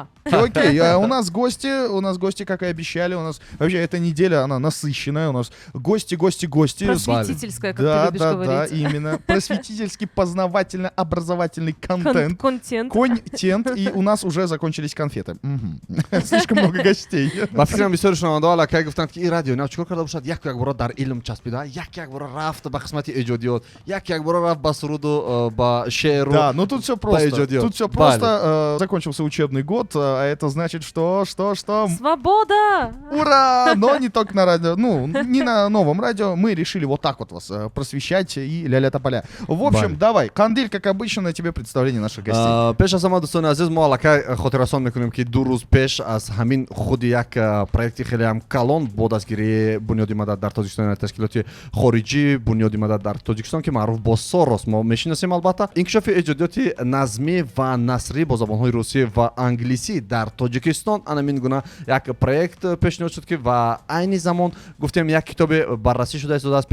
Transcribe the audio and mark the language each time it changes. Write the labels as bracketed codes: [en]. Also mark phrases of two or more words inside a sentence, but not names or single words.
[ru] Окей, у нас гости, как и обещали, у нас вообще эта неделя, она насыщенная, у нас гости. Просветительская, как ты любишь Да, говорить. именно. Просветительский, познавательно-образовательный контент. Контент. И у нас уже закончились конфеты. Слишком много гостей. [tg] ба фикрам бисёри шунавандаҳо аллакай гуфтанд ки ин радио нав чикор карда бошад, як бора дар илм часпида, як бора рафт ба қисмати эҷодиёт, як бора рафт ба суруду, ба шеъру. [ru] Да, ну тут все просто. [tg] эҷодиёт. [ru] Тут все просто. Закончился учебный год, а это значит, что? Свобода! Ура! Но не только на радио, не на новом радио. Мы решили вот так вот вас просвещать и ля-ля тополя. В общем, давай, Кандиль, как обычно, на тебе представление наших гостей. [tg] пеш аз ҳама дӯстони азиз, мо аллакай хотиррасон мекунем ки 2 рӯз пеш аз ҳамин худи як проекти хелеам калон бо дастгирии бунёди мадад дар тоҷикистон, ташкилоти хориҷӣ бунёди мадад дар тоҷикистон ки маъруф бо сорос мо мешинасем, албатта инкишофи эҷодиёти назмӣ ва насрӣ бо забонҳои русӣ ва англисӣ дар тоҷикистон ана мин гуна як проект пешниҳод шуд ки ва айни замон гуфтем як китобе баррасӣ шуда истодааст.